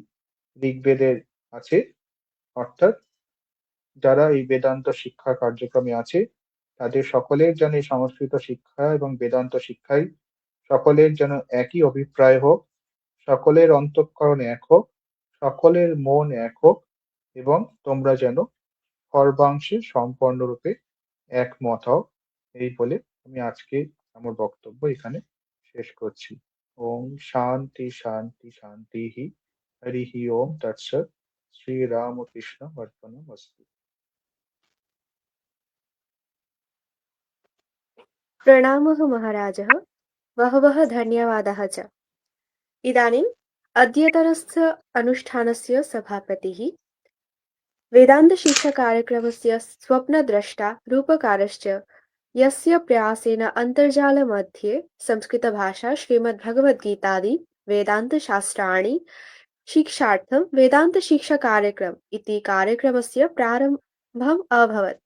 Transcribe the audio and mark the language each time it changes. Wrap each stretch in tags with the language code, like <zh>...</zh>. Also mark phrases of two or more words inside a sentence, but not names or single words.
<bn>ঋগ্বেদের আছে, অর্থাৎ যারা এই বেদান্ত শিক্ষা কার্যক্রমে আছে তাদের সকলের যেন এই সংস্কৃত শিক্ষা এবং বেদান্ত শিক্ষায় সকলের যেন একই অভিপ্রায় হোক, সকলের অন্তঃকরণ এক হোক, সকলের মন এক হোক, এবং তোমরা যেন সর্বাংশে সম্পূর্ণরূপে একমত হও। এই বলে আমি আজকে আমার বক্তব্য এখানে শেষ করছি।</bn> <sa>ওম শান্তি শান্তি শান্তি হরি ওম তৎসৎ। শ্রী রামকৃষ্ণ অর্পণমস্তু। प्रणामः महाराजः, बहवः धन्यवादाः च। इदानीम् अद्यतनस्य अनुष्ठानस्य सभापतिः, वेदान्तशिक्षाकार्यक्रमस्य स्वप्नद्रष्टा रूपकारश्च, यस्य प्रयासेन अन्तर्जालमध्ये संस्कृतभाषा श्रीमद्भगवद्गीतादि वेदान्तशास्त्राणि शिक्षार्थं वेदान्तशिक्षाकार्यक्रम इति कार्यक्रमस्य प्रारम्भम् अभवत्।</sa>